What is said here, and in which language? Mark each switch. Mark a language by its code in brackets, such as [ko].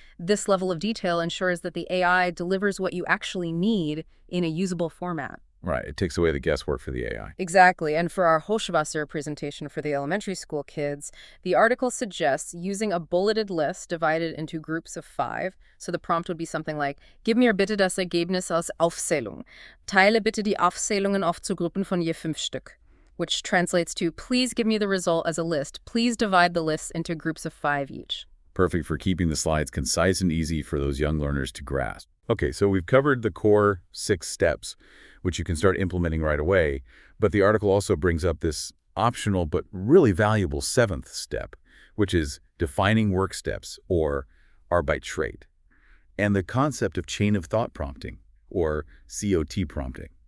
[en] This level of detail ensures that the AI delivers what you actually need in a usable format. Right. It takes away the guesswork for the AI. Exactly. And for our Hochwasser presentation for the elementary school kids, the article suggests using a bulleted list divided into groups of 5. So the prompt would be something like, [de] Gib mir bitte das Ergebnis als Aufzählung. Teile bitte die Aufzählungen auf zu Gruppen von je 5 Stück. [en] Which translates to, please give me the result as a list. Please divide the lists into groups of 5 each. Perfect for keeping the slides concise and easy for those young learners to grasp. Okay, so we've covered the core 6 steps, which you can start implementing right away. But the article also brings up this optional but really valuable 7th step, which is defining work steps, or Arbeitsschritt, and the concept of chain of thought prompting, or COT prompting.